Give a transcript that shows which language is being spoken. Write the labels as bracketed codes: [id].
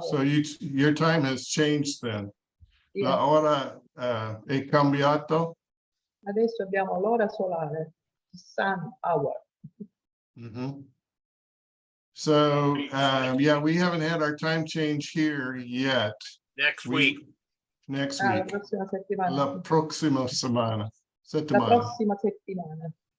[en] So your time has changed then. Yes. [it] La ora è cambiato. Adesso abbiamo l'ora solare, [en] sun hour. Mm-hmm. So yeah, we haven't had our time change here yet. Next week. Next [it] La [en] week. [it] prossima settimana. La prossima settimana. La prossima settimana.